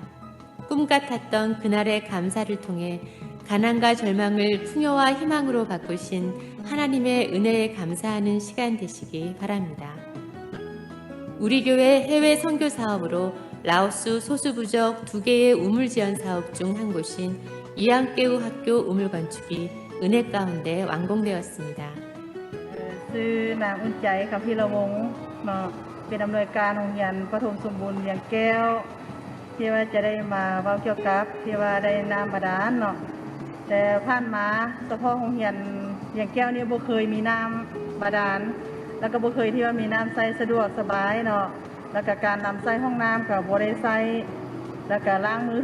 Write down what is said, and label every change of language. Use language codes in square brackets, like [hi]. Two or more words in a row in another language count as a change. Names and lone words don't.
[ko] 꿈 같았던 그날의 감사를 통해 가난과 절망을 풍요와 희망으로 바꾸신 하나님의 은혜에 감사하는 시간 되시기 바랍니다. 우리 교회 해외 선교 사업으로 라오스 소수부족 2개의 우물 지원 사업 중 한 곳인 이앙깨우 학교 우물 건축이 은혜 가운데 완공되었습니다. [tts] ชื่อนางอุ่นใจกับพีระวงศ์เนาะเป็นอำนวยการโรงเรียนประถมสมบูรณ์เวียงแก้วที่ว่าจะได้มาเว้าเกี่ยวกับที่ว่าได้น้ำบาดาลเนาะแต่ผ่านมาเฉพาะโรงเรียน เวียงแก้วนี่บ่เคยมีน้ำบาดาลแล้วก็บ่เคยที่ว่ามีน้ำใช้สะดวกสบายเนาะแล้วก็การนำใช้ห้องน้ำก็บ่ได้ใช้แล้วก็ล้างมือ